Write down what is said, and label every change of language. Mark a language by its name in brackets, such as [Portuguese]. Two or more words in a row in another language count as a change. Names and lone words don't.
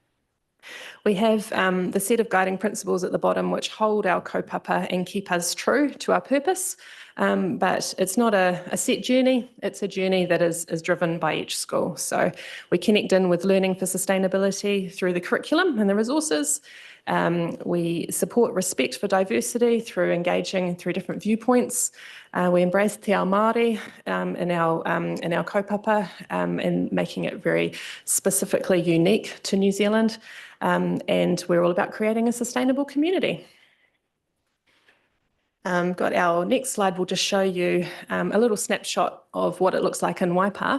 [English] We have the set of guiding principles at the bottom which hold our kaupapa and keep us true to our purpose, but it's not a set journey, it's a journey that is driven by each school. So we connect in with learning for sustainability through the curriculum and the resources. We support respect for diversity through engaging through different viewpoints. We embrace [Māori] te ao Māori [English] in our kaupapa and making it very specifically unique to New Zealand. And we're all about creating a sustainable community. Got our next slide will just show you a little snapshot of what it looks like in Waipa.